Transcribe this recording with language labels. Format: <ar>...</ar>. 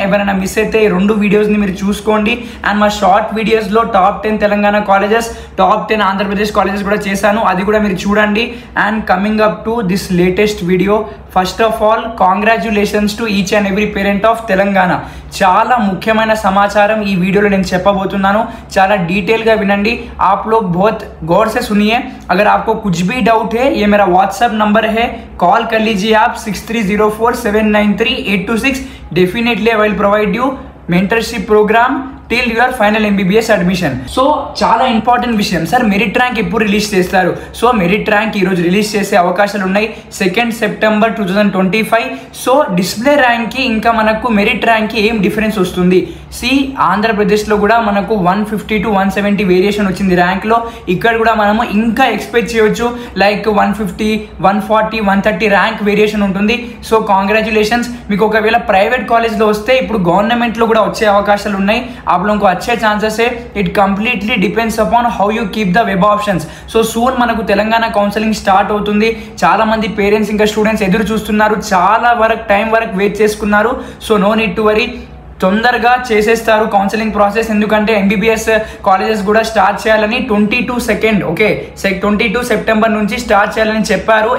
<te>ఎవరైనా మిస్ అయితే ఈ రెండు వీడియోస్ని మీరు చూసుకోండి. అండ్ మా షార్ట్ వీడియోస్లో top 10 Telangana colleges, top 10 Andhra Pradesh colleges కూడా చేశాను, అది కూడా మీరు చూడండి.</te> <en>And coming up to this latest video, first of all congratulations to each and every parent of Telangana.</en> <te>చాలా ముఖ్యమైన సమాచారం ఈ వీడియోలో నేను చెప్పబోతున్నాను, చాలా डिटेल विनंडी.</te> <hi>आप लोग बहुत गौर से सुनिए. अगर आपको कुछ भी डाउट है, ये मेरा व्हाट्सएप नंबर है, कॉल कर लीजिए आप 6304793826.</hi> <en>Definitely I will provide you mentorship program till your final MBBS admission.</en> <te>So చాలా ఇంపార్టెంట్ విషయం సార్, మెరిట్ ర్యాంక్ ఎప్పుడు రిలీజ్ చేస్తారు? సో మెరిట్ ర్యాంక్ ఈరోజు రిలీజ్ చేసే అవకాశాలు ఉన్నాయి, 2 సెప్టెంబర్ 2025. సో డిస్ప్లే ర్యాంక్కి ఇంకా మనకు మెరిట్ ర్యాంక్కి ఏం డిఫరెన్స్ వస్తుంది? ఆంధ్రప్రదేశ్లో కూడా మనకు 150 to 170 వేరియేషన్ వచ్చింది ర్యాంక్లో. ఇక్కడ కూడా మనము ఇంకా ఎక్స్పెక్ట్ చేయొచ్చు, లైక్ 150, 140, 130 ర్యాంక్ వేరియేషన్ ఉంటుంది. So congratulations. మీకు ఒకవేళ ప్రైవేట్ కాలేజ్లో వస్తే ఇప్పుడు గవర్నమెంట్లో కూడా వచ్చే అవకాశాలు ఉన్నాయి.</te> <hi>आप लोगों को अच्छे चांसेस है.</hi> <en>It completely depends upon how you keep the web options.</en> <te>So soon మనకు తెలంగాణ కౌన్సిలింగ్ స్టార్ట్ అవుతుంది. చాలా మంది పేరెంట్స్ ఇంకా స్టూడెంట్స్ ఎదురు చూస్తున్నారు, చాలా వరకు టైం వరకు వెయిట్ చేసుకున్నారు. So</te> <en>no need to worry,</en> <te>తొందరగా చేసేస్తారు కౌన్సిలింగ్ ప్రాసెస్. ఎందుకంటే ఎంబీబీఎస్ కాలేజెస్ కూడా స్టార్ట్ చేయాలని 22 సెప్టెంబర్ నుంచి స్టార్ట్ చేయాలని చెప్పారు.</te>